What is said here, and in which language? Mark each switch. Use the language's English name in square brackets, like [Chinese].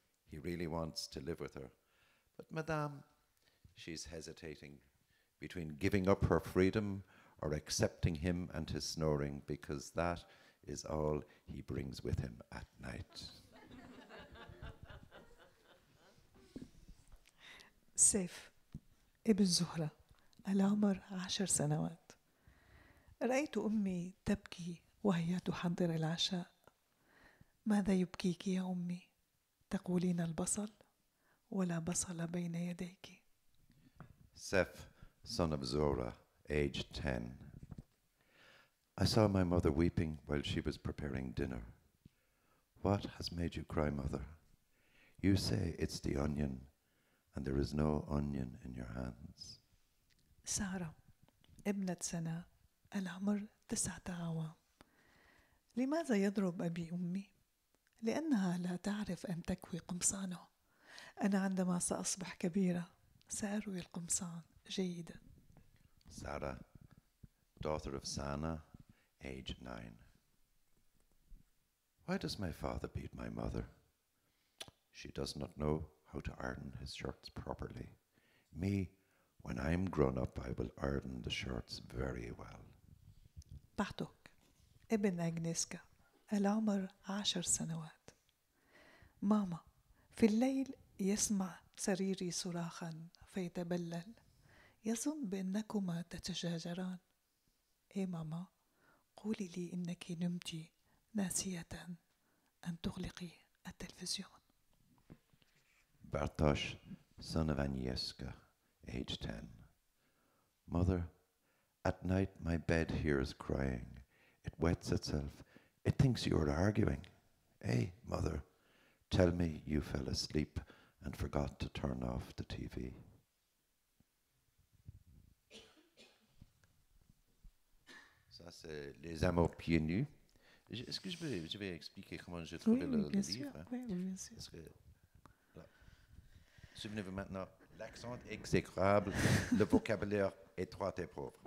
[English] He really wants to live with her. But Madame, she's hesitating between giving up her freedom or accepting him and his snoring, because that is all he brings with him at night. [Arabic] سيف ابن زهرة، العمر 10 سنوات. رأيت أمي تبكي وهي تحضر العشاء. ماذا يبكيك يا أمي؟ تقولين البصل، ولا بصل بين يديك. [English] Seth, son of Zora, aged 10. I saw my mother weeping while she was preparing dinner. What has made you cry, mother? You say it's the onion, and there is no onion in your hands. [Arabic] سارة ابنة سنة، العمر 9 أعوام. لماذا يضرب أبي أمي؟ لأنها لا تعرف أن تكوي قمصانه. أنا عندما سأصبح كبيرة سأروي القمصان جيدا. [English] Sarah, daughter of Sana, age 9. Why does my father beat my mother? She does not know how to iron his shirts properly. Me, when I'm grown up, I will iron the shirts very well. [Arabic] بارتوك ابن أغنيسكا، العمر 10 سنوات. ماما، في الليل يسمع سريري صراخا فيتبلل، يظن بأنكما تتشاجران. إيه ماما، قولي لي إنك نمتِ ناسية أن تغلقي التلفزيون. [English] Bartosz, son of Agnieszka, age 10. Mother, at night my bed hears crying. It wets itself. It thinks you are arguing. Hey, mother, tell me you fell asleep and forgot to turn off the TV. [French] Ça, c'est Les Amours pieds nus. Est-ce que je vais expliquer comment j'ai trouvé le livre? Oui, bien sûr. Parce que, voilà. Souvenez-vous maintenant, l'accent exécrable, le vocabulaire étroit et pauvre.